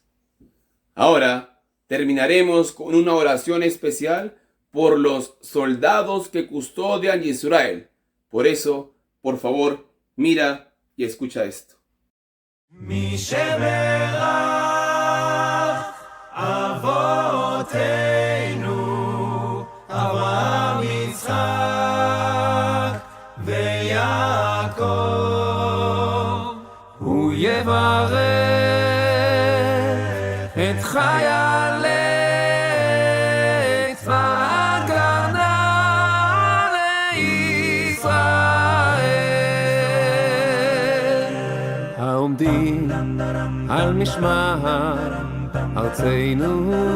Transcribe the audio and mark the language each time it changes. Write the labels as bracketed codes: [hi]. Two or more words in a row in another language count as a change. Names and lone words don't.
[es] Ahora terminaremos con una oración especial por los soldados que custodian Israel. Por eso, por favor, mira y escucha esto. [he] Abraham, Yitzhak ויעקב הוא יברך את חיילי צבא הגנה לישראל העומדים על משמר ארצנו